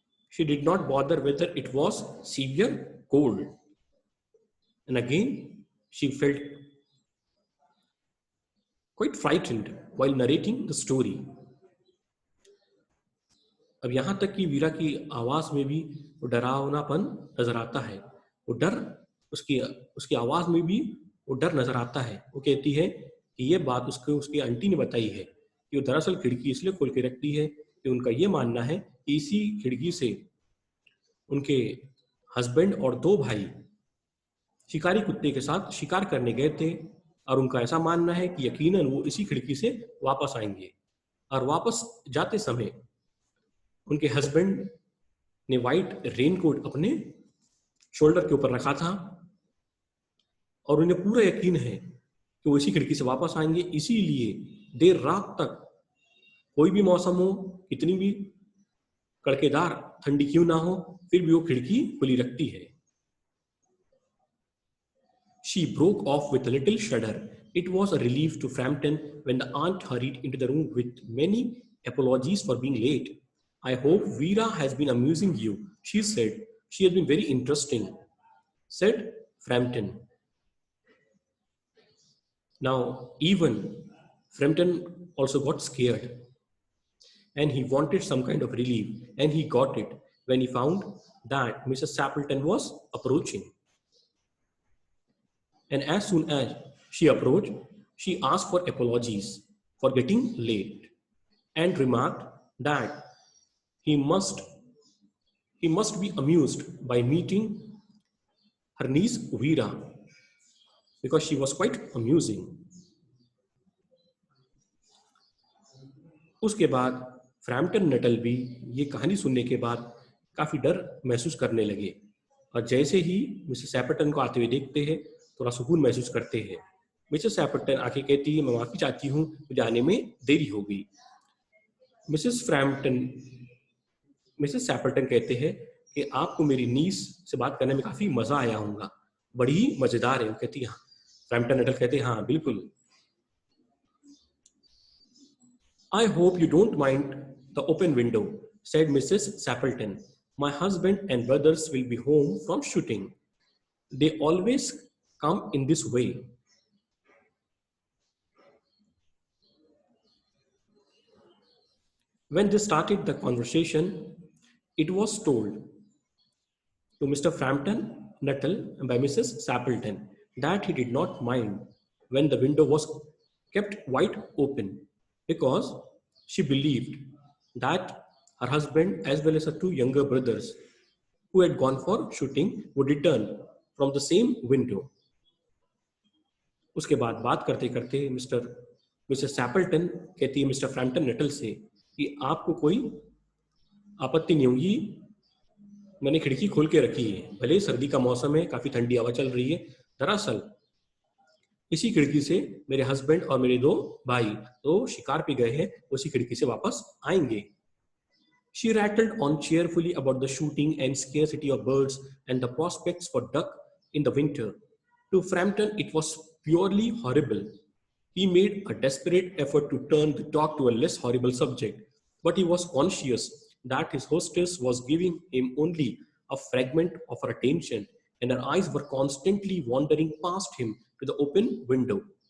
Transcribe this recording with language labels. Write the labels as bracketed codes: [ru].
[en] She did not bother whether it was severe cold. And again, she felt quite frightened while narrating the story. [hi] अब यहां तक कि वीरा की आवाज में भी वो डरावनापन नजर आता है। वो डर, उसकी आवाज में भी वो डर नजर आता है। वो कहती है कि ये बात उसकी आंटी ने बताई है कि वो दरअसल खिड़की इसलिए खोल के रखती है कि उनका ये मानना है कि इसी खिड़की से उनके हस्बैंड और 2 भाई शिकारी कुत्ते के साथ शिकार करने गए थे, और उनका ऐसा मानना है कि यकीनन वो इसी खिड़की से वापस आएंगे। और वापस जाते समय उनके हस्बैंड ने व्हाइट रेनकोट अपने शोल्डर के ऊपर रखा था, और उन्हें पूरा यकीन है कि वो इसी खिड़की से वापस आएंगे। इसीलिए देर रात तक कोई भी मौसम हो, कितनी भी कड़केदार ठंडी क्यों ना हो, फिर भी वो खिड़की खुली रखती है। [en] She broke off with a little shudder. It was a relief to Frampton when the aunt hurried into the room with many apologies for being late. I hope Veera has been amusing you, she said. She has been very interesting, said Frampton. Now, even Frampton also got scared. and he wanted some kind of relief, and he got it when he found that Mrs. Sappleton was approaching. And as soon as she approached, she asked for apologies for getting late and remarked that he must he must be amused by meeting her niece Veera because she was quite amusing. [hi] उसके बाद Frampton Nuttall भी ये कहानी सुनने के बाद काफी डर महसूस करने लगे और जैसे ही मिसेस सैपर्टन को आते हुए देखते हैं थोड़ा सुकून महसूस करते हैं। मिसेस सैपर्टन आके कहती है, मैं माफी चाहती हूँ, मुझे आने में देरी हो गई। मिसेस फ्रैम्पटन मिसेस सैपर्टन कहते हैं कि आपको मेरी नीस से बात करने में काफी मजा आया होगा, बड़ी ही मजेदार है। वो कहती है हाँ। फ्रैम्पटन नटल कहते हैं हाँ बिल्कुल। [en] I hope you don't mind the open window, said Mrs. Sappleton. My husband and brothers will be home from shooting. They always come in this way. When they started the conversation, it was told to Mr. Frampton Nuttall by Mrs. Sappleton that he did not mind when the window was kept wide open because she believed that her husband as well as her two younger brothers who had gone for shooting would return from the same window. [hi] उसके बाद बात करते करते Mrs सैपल्टन कहती है mister Frampton Nuttall से कि आपको कोई आपत्ति नहीं होगी, मैंने खिड़की खोल के रखी है, भले सर्दी का मौसम है, काफी ठंडी हवा चल रही है, दरअसल इसी खिड़की से मेरे हस्बैंड और मेरे दो भाई तो शिकार पे गए हैं, उसी खिड़की से वापस आएंगे। [en] She rattled on cheerfully about the shooting and scarcity of birds and the prospects for duck in the winter. To Frampton, it was purely horrible. He made a desperate effort to turn the talk to a less horrible subject, but he was conscious that his hostess was giving him only a fragment of her attention, and her eyes were constantly wandering past him to the open window.